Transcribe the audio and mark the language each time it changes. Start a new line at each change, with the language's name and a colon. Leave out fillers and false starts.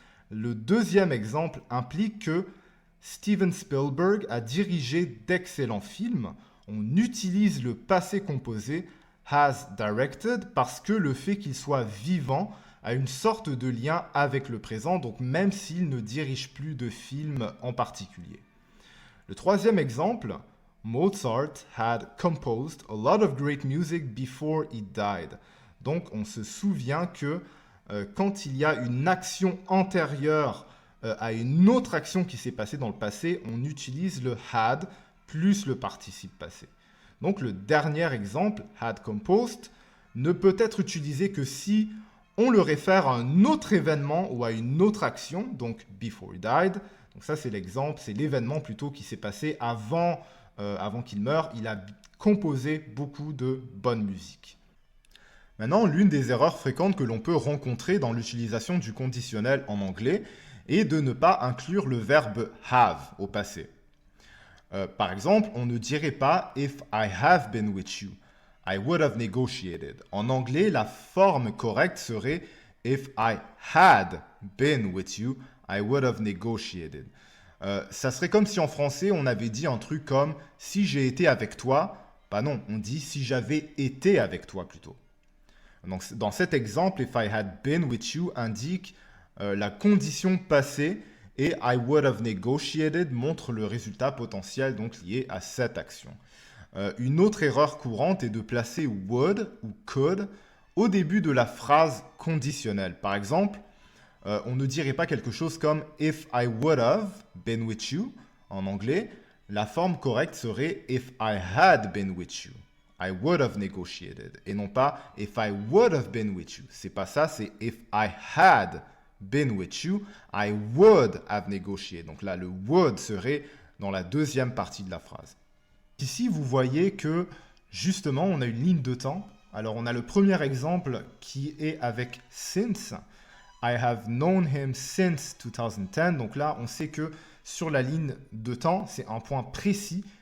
French: Le deuxième exemple implique que Steven Spielberg a dirigé d'excellents films. On utilise le passé composé
English: has directed
French: parce que le fait qu'il soit vivant a une sorte de lien avec le présent, donc même s'il ne dirige plus de films en particulier. Le troisième exemple,
English: Mozart had composed a lot of great music before he died.
French: Donc on se souvient que quand il y a une action antérieure à une autre action qui s'est passée dans le passé, on utilise le had plus le participe passé. Donc le dernier exemple,
English: had composed,
French: ne peut être utilisé que si on le réfère à un autre événement ou à une autre action, donc
English: before he died.
French: Donc ça c'est l'exemple, c'est l'événement plutôt qui s'est passé avant qu'il meure. Il a composé beaucoup de bonne musique. Maintenant, l'une des erreurs fréquentes que l'on peut rencontrer dans l'utilisation du conditionnel en anglais est de ne pas inclure le verbe have au passé. Par exemple, on ne dirait pas
English: if I have been with you, I would have negotiated.
French: En anglais, la forme correcte serait
English: if I had been with you, I would have negotiated.
French: Ça serait comme si en français on avait dit un truc comme si j'ai été avec toi. Bah non, on dit si j'avais été avec toi plutôt. Donc, dans cet exemple,
English: if I had been with you
French: indique la condition passée et
English: I would have negotiated
French: montre le résultat potentiel donc lié à cette action. Une autre erreur courante est de placer would ou could au début de la phrase conditionnelle. Par exemple, on ne dirait pas quelque chose comme
English: if I would have been with you
French: en anglais. La forme correcte serait
English: if I had been with you. I would have negotiated.
French: Et non pas
English: if I would have been with you.
French: C'est pas ça, c'est
English: if I had been with you, I would have negotiated.
French: Donc là, le would serait dans la deuxième partie de la phrase. Ici, vous voyez que justement, on a une ligne de temps. Alors, on a le premier exemple qui est avec since.
English: I have known him since 2010.
French: Donc là, on sait que sur la ligne de temps, c'est un point précis.